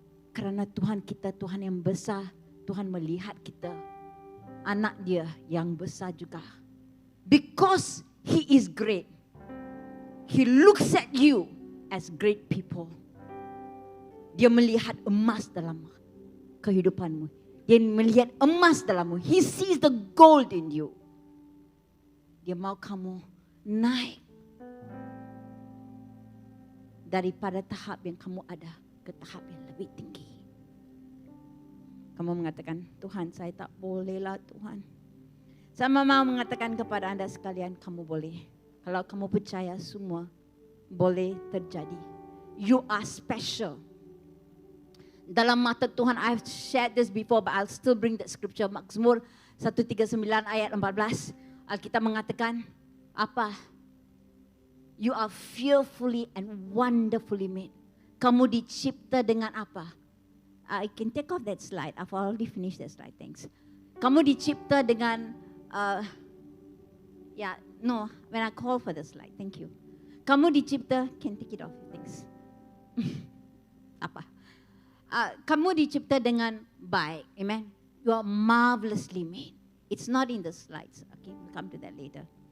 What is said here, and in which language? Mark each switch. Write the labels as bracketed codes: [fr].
[ms] Karena Tuhan kita, Tuhan yang besar. Tuhan melihat kita. Anak dia yang besar juga. [en] Because He is great. He looks at you as great people. [ms] Dia melihat emas dalam kehidupanmu. Dia melihat emas dalammu. [en] He sees the gold in you. [ms] Dia mau kamu naik daripada tahap yang kamu ada ke tahap yang lebih tinggi. Kamu mengatakan, Tuhan saya tak bolehlah Tuhan. Saya mau mengatakan kepada anda sekalian, kamu boleh. Kalau kamu percaya semua boleh terjadi. [en] You are special. [ms] Dalam mata Tuhan, [en] I've shared this before, but I'll still bring that scripture. [ms] Mazmur 139 ayat 14. Alkitab mengatakan, apa? [en] You are fearfully and wonderfully made. [ms] Kamu dicipta dengan apa? [en] I can take off that slide. I've already finished that slide, thanks. [ms] Kamu dicipta dengan, [en] when I call for the slide, thank you. [ms] Kamu dicipta, [en] can take it off, thanks. [ms] Apa? Kamu dicipta dengan baik. [en] Amen. You are marvelously made. It's not in the slides. Okay, we'll come to that later.